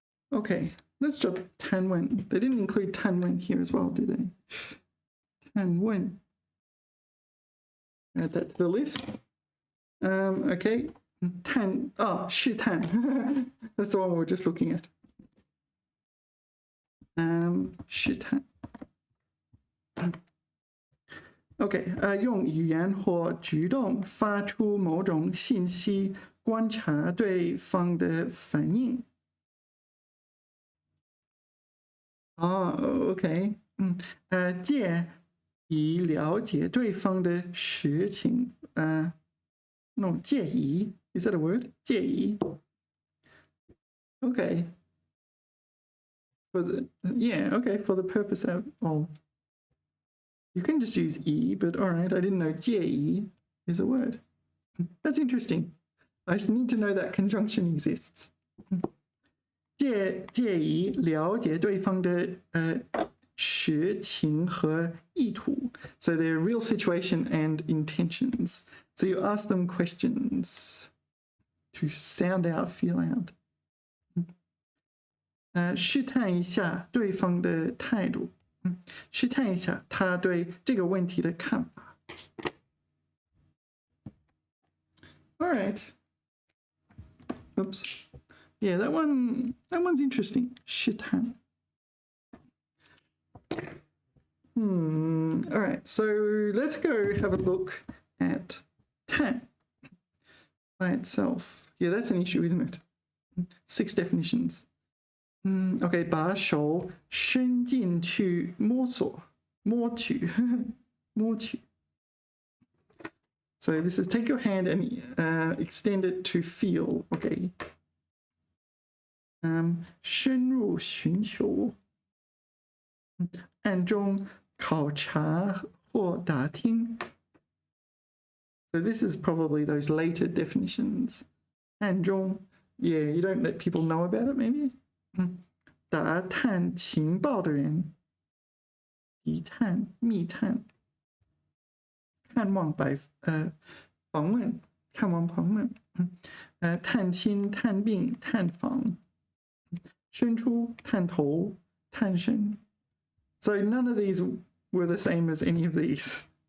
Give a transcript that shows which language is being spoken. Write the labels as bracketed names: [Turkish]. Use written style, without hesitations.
[English] Okay, let's drop 探问. They didn't include 探问 here as well, did they? 探问. Add that to the list. Okay. 试探 that's the one we were just looking at. [Chinese] 试探 OK 用语言或举动发出某种信息，观察对方的反应。 [English] OK [Chinese] 借以了解对方的实情 [English] no 介意 is that a word 介意 OK for the for the purpose of you can just use e but all right I didn't know 介意 is a word. That's interesting. I need to know that conjunction exists. [Chinese] 介意了解对方的实情和意图 [English] so their real situation and intentions. So you ask them questions to sound out, feel out. [Chinese] 试探一下对方的态度，试探一下他对这个问题的看法。 [English] All right. Oops. Yeah, that one's interesting. [Chinese] 试探。 [English] All right, so let's go have a look at 探 by itself. Yeah, that's an issue, isn't it? 6 definitions. [Chinese] OK, 把手伸进去摸索，摸取，摸取。 [English] So this is take your hand and extend it to feel. OK. [Chinese] 深入寻求，暗中考察或打听。 [English] So this is probably those later definitions. 暗中 yeah, you don't let people know about it, maybe? [Chinese] 打探情报的人，敌探、密探，看望访问，看望访问，探亲、探病、探访，伸出、探头、探身。 [English] So none of these were the same as any of these.